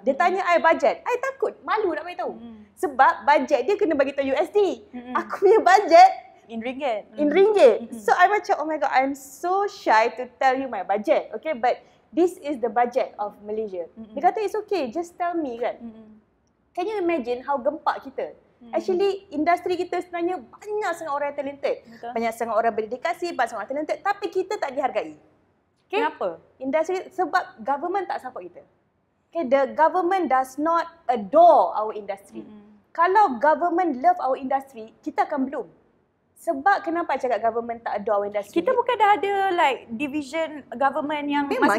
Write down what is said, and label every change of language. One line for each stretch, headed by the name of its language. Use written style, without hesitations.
Malay: Dia tanya I bajet. I takut. Malu nak beritahu. Sebab bajet dia kena bagi tahu USD. Aku punya bajet
English: in ringgit. In ringgit.
Malay: So I macam,
English: oh my god, I'm so shy to tell you my budget. Okay, but this is the budget of Malaysia.
Malay: Dia kata,
English: it's okay, just tell me kan. Can you imagine how
Malay: gempak kita? Actually, industri kita sebenarnya banyak sangat orang yang talented. Betul. Banyak sangat orang berdedikasi, banyak sangat orang talented. Tapi kita tak dihargai. Okay? Kenapa? Industri, sebab government tak support kita.
English: Okay, the government does not adore our industry. Kalau government love our industry,
Malay: kita akan
English: bloom.
Malay: Sebab kenapa I cakap
English: government tak adore our industry?
Malay: Kita bukan dah ada like division government yang memang